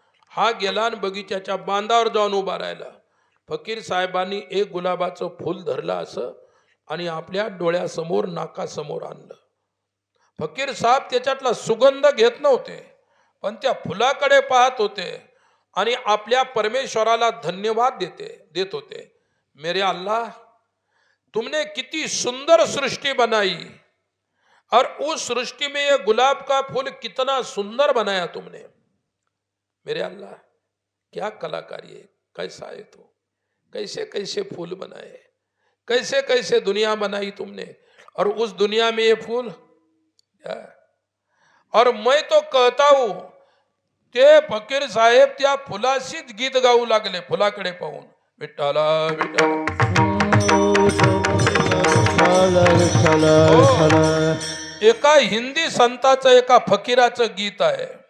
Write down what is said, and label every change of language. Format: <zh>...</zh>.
<mr>हा गेला आणि बगीच्याच्या बांधावर जाऊन उभा राहिला. फकीर साहेबांनी एक गुलाबाचं फूल धरलं असं आणि आपल्या डोळ्यासमोर नाकासमोर आणलं. फकीर साहेब त्याच्यातला सुगंध घेत नव्हते, पण त्या फुलाकडे पाहत होते आणि आपल्या परमेश्वराला धन्यवाद देत होते.</mr> <hi>मेरे अल्लाह, तुमने किती सुंदर सृष्टि बनाई और उस सृष्टि में ये गुलाब का फूल कितना सुंदर बनाया तुमने. मेरे अल्लाह, क्या कलाकारी है, कैसा है तो, कैसे कैसे फूल बनाए, कैसे कैसे दुनिया बनाई तुमने, और उस दुनिया में ये फूल. और मैं तो कहता हूं</hi> <mr>ते फकीर साहेब त्या फुलाशीच गीत गाऊ लागले, फुलाकडे पाहून. विठ्ठला विठ्ठला. एका हिंदी संताचं एका फकीराचं गीत आहे.</mr>